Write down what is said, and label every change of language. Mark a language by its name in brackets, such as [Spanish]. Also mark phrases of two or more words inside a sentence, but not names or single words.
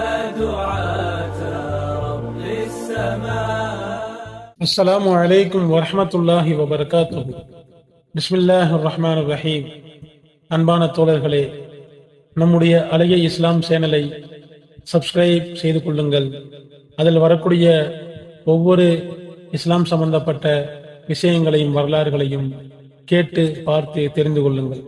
[Arabic] دعاة رب السماء. السلام عليكم ورحمة الله وبركاته. بسم الله الرحمن الرحيم. [Tamil] அன்பான தோழர்களே, நம்முடைய அழகிய இஸ்லாம் சேனலை சப்ஸ்கிரைப் செய்து கொள்ளுங்கள். அதில் வரக்கூடிய ஒவ்வொரு இஸ்லாம் சம்பந்தப்பட்ட விஷயங்களையும் வரலாறுகளையும் கேட்டு பார்த்து தெரிந்து கொள்ளுங்கள்.